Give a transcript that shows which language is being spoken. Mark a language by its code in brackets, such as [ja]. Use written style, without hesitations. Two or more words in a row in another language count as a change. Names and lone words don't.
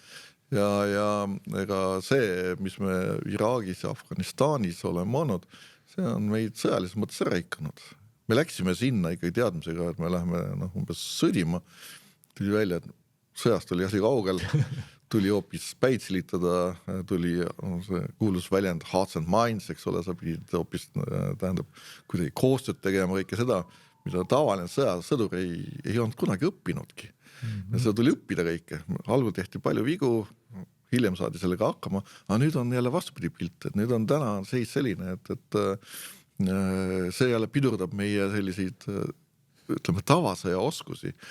[et] Ja ega see, mis me Iraagis ja Afganistanis oleme olnud, see on meid sõjalises mõttes ära ikkanud. Me läksime sinna ikkagi teadmisega, et me läheme umbes sõdima. Tuli välja, et sõjast oli asi kaugel, tuli hoopis päitsilitada, tuli see kuulus väljend [en] hearts and minds, [et] eks ole, sa pidid hoopis tähendab kuidagi koostööd tegema kõike seda, mida tavaline sõdur ei olnud kunagi õppinudki. Ja seda tuli õppida kõike. Algul tehti palju vigu, hiljem saadi sellega hakkama, aga nüüd on jälle vastupidi pilt, et nüüd on täna seis selline, et see jälle pidurdab meie selliseid, ütleme, tavasõja oskusi.